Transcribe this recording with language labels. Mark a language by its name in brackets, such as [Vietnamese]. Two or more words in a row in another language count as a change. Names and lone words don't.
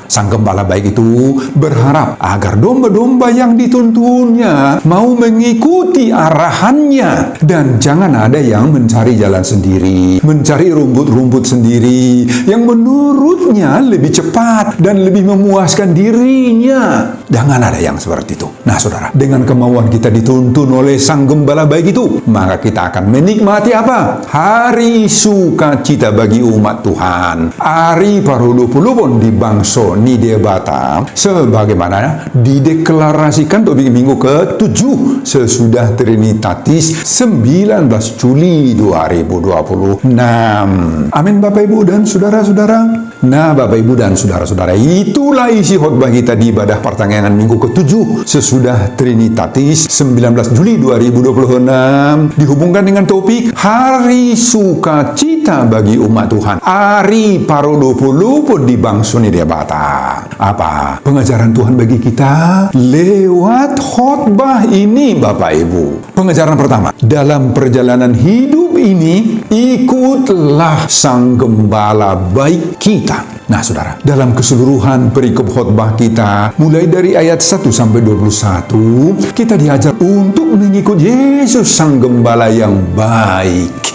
[Indonesian] Sang gembala baik itu berharap agar domba-domba yang dituntunnya mau mengikuti arahannya, dan jangan ada yang mencari jalan sendiri, mencari rumput-rumput sendiri yang menurutnya lebih cepat dan lebih memuaskan dirinya. Jangan ada yang seperti itu. Nah, saudara, dengan kemauan kita dituntun oleh sang gembala baik itu, maka kita akan menikmati apa? Hari sukacita bagi umat Tuhan. [Batak Toba] Hari parulupulupon di bangso ni debata, [Indonesian] sebagaimana dideklarasikan topik minggu ke-7 sesudah Trinitatis 19 Juli 2026. Amin, Bapak Ibu dan saudara-saudara. Nah, Bapak Ibu dan saudara-saudara, itulah isi khotbah kita di ibadah pertengahan minggu ke-7 sesudah Trinitatis 19 Juli 2026, dihubungkan dengan topik Hari Sukacita bagi umat Tuhan. [Batak Toba] Hari parulupulupon di bangso ni debata. [Indonesian] Apa pengajaran Tuhan bagi kita lewat khotbah ini, Bapak Ibu? Pengajaran pertama, dalam perjalanan hidup ini, ikutlah sang gembala baik kita. Nah, saudara, dalam keseluruhan perikop khotbah kita, mulai dari ayat 1 sampai 21, kita diajar untuk mengikut Yesus sang gembala yang baik.